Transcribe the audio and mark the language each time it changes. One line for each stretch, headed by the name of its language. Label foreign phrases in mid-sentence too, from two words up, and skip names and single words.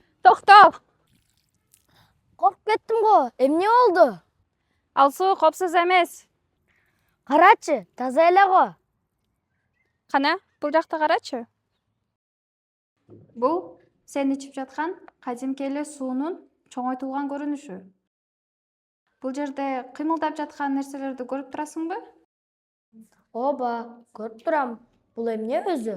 Kyrgyz: Токто. Korkup kettim go. Emne oldu? Ал суу коопсуз эмес. Karaçı, taza ele go. Кана, бул жакта карачы. Бул сен ичип жаткан кадимки эле суунун чоңойтулган көрүнүшү. Бул жерде кыймылдап жаткан нерселерди көрүп турасыңбы? Oba, көрүp турам. Бул эмне өзү?